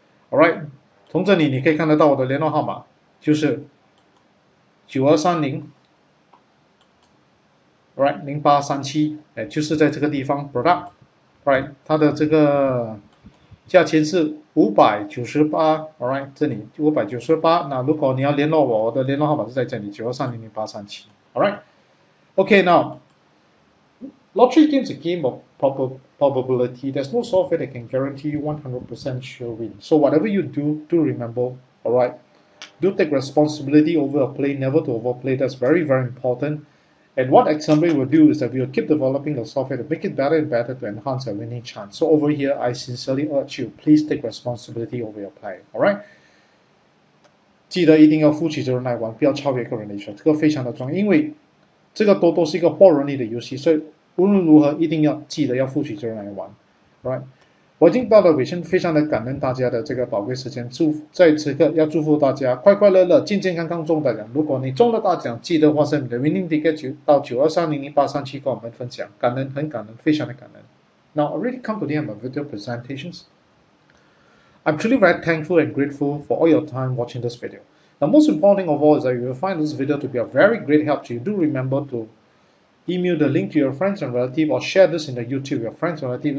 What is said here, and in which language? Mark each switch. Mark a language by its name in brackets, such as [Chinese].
[Chinese] Alright， 从这里你可以看得到我的联络号码，就是9230 Alright 0837，就是在这个地方 Product。 Alright， 它的这个价钱是598 ，Alright， 这里598。那如果你要联络我，我的联络号码是在这里92300837。 [English] Alright， okay now lottery game is a game of probability. There's no software that can guarantee you 100% sure win. So whatever you do remember, alright, do take responsibility over a play, never to overplay. That's very, very important. And what Xamble will do is that we will keep developing the software to make it better and better to enhance our winning chance. So over here, I sincerely urge you, please take responsibility over your play. Alright? [Chinese] 记得一定要负起责任来玩，不要超越个人的意识，这个非常的重要，因为这个多是一个爆人力的游戏，所以无论如何一定要记得要负起责任来玩。 [English] Right？ [Chinese] 我已经到了尾声，非常的感恩大家的这个宝贵时间，在此刻要祝福大家快快乐乐、健健康康中大奖。如果你中了大奖，记得WhatsApp你的 winning ticket 到92300837跟我们分享，感恩，很感恩，非常的感恩。 [English] Now I really come to the end of video presentations. I'm truly very thankful and grateful for all your time watching this video. The most important of all is that you will find this video to be a very great help to you. Do remember to email the link to your friends and relatives, or share this in the YouTube with your friends and relatives.